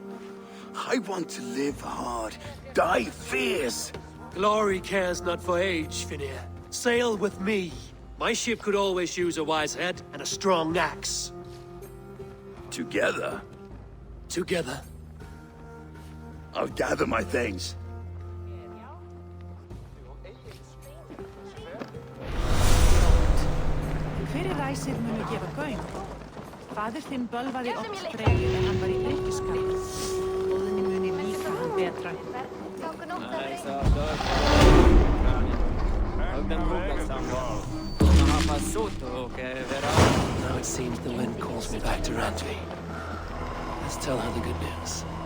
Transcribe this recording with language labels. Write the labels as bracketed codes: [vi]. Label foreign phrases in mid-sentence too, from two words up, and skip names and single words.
[en] I want to live hard, die fierce. Glory cares not for age, Finir. Sail with me. My ship could always use a wise head and a strong axe. Together, Together. I'll gather my things. [is] Fyrir ræsir munu gefa gaum. Faðir þinn bölvaði oft Freyju en hann var í drykkjuskap. Óðinni muni líka hann betra. [en] Now it seems the wind calls me back to Randvi. Let's tell her the good news.